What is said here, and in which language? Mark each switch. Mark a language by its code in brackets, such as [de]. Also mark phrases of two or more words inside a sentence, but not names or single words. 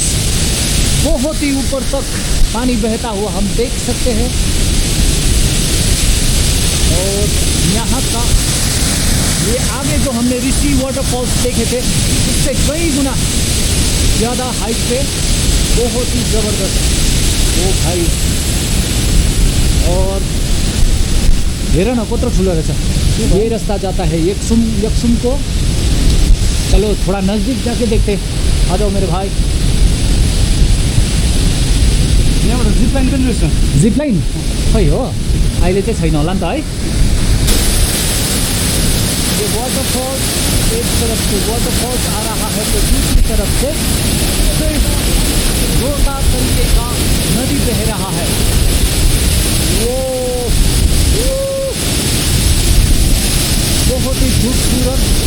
[hi] बहुत ही ऊपर तक पानी बहता हुआ हम देख सकते हैं और यहाँ का ये आगे जो हमने ऋषि वाटरफॉल्स देखे थे उससे कई गुना ज़्यादा हाइट पे, बहुत ही ज़बरदस्त। [ne] ओ भाई, और हेर न कत्रो ठुलो रहेछ। [hi] ये रास्ता जाता है यक्सुम को। चलो थोड़ा नज़दीक जाके देखते। आ जाओ मेरे भाई। [ne] यहाँबाट जिपलाइन पनि रहेछ। जिपलाइन खै हो, अहिले चाहिँ छैन होला नि त है। [hi] ये वाटरफॉल्स एक तरफ से वाटरफॉल्स आ रहा है तो दूसरी तरफ से फिर जोरदार तरीके का नदी बह रहा है। वो बहुत ही खूबसूरत।